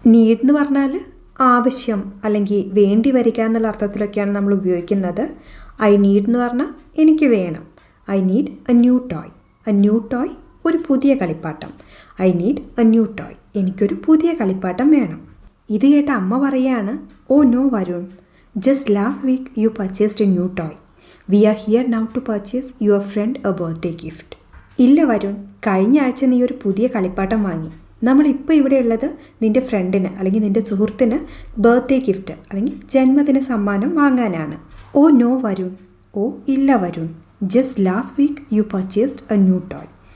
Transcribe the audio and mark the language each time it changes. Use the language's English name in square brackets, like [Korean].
[Malayalam] Need എന്ന് പറഞ്ഞാൽ ആവശ്യം അല്ലെങ്കിൽ വേണ്ടി വരിക എന്നുള്ള അർത്ഥത്തിലൊക്കെയാണ് നമ്മൾ ഉപയോഗിക്കുന്നത്. [English] I need [Malayalam] എന്ന് പറഞ്ഞാൽ എനിക്ക് വേണം. [English] I need a new toy. A new toy, [Malayalam] ഒരു പുതിയ കളിപ്പാട്ടം. [English] I need a new toy, [Malayalam] എനിക്കൊരു പുതിയ കളിപ്പാട്ടം വേണം. ഇത് കേട്ട അമ്മ പറയാണ്, [English] Oh no Varun, just last week you purchased a new toy. We are here now to purchase your friend a birthday gift. [Malayalam] ഇല്ല വരുൺ, കഴിഞ്ഞ ആഴ്ച നീ ഒരു പുതിയ കളിപ്പാട്ടം വാങ്ങി. നമ്മളിപ്പോൾ ഇവിടെ ഉള്ളത് നിൻ്റെ ഫ്രണ്ടിന് അല്ലെങ്കിൽ നിൻ്റെ സുഹൃത്തിന് ബർത്ത്ഡേ ഗിഫ്റ്റ് അല്ലെങ്കിൽ ജന്മദിന സമ്മാനം വാങ്ങാനാണ്. [English] oh no Varun, [Malayalam] ഓ ഇല്ല Varun, [English] Just last week you purchased a new toy.